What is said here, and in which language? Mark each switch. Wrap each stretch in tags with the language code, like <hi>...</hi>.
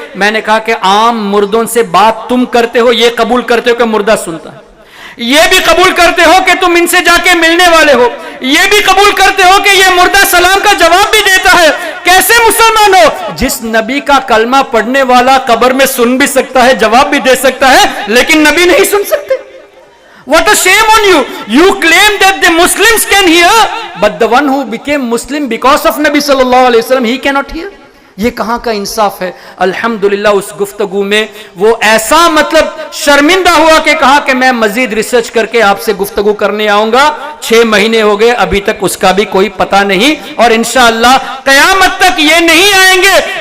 <ur>میں نے کہا کہ عام مردوں سے بات تم کرتے ہو, یہ قبول کرتے ہو کہ مردہ سنتا ہے, یہ بھی قبول کرتے ہو کہ تم ان سے جا کے ملنے والے ہو, یہ بھی قبول کرتے ہو کہ یہ مردہ سلام کا جواب بھی دیتا ہے. کیسے مسلمان ہو؟ جس نبی کا کلمہ پڑھنے والا قبر میں سن بھی سکتا ہے, جواب بھی دے سکتا ہے, لیکن نبی نہیں سن سکتے.</ur> <en>What a shame on you! You claim that the Muslims can hear, but the one who became Muslim because of Nabi sallallahu alaihi wasallam, he cannot hear.</en> <ur>یہ کہاں کا انصاف ہے؟ الحمدللہ اس گفتگو میں وہ ایسا مطلب شرمندہ ہوا کہ کہا کہ میں مزید ریسرچ کر کے آپ سے گفتگو کرنے آؤں گا. 6 مہینے ہو گئے, ابھی تک اس کا بھی کوئی پتہ نہیں, اور انشاءاللہ قیامت تک یہ نہیں آئیں گے.</ur>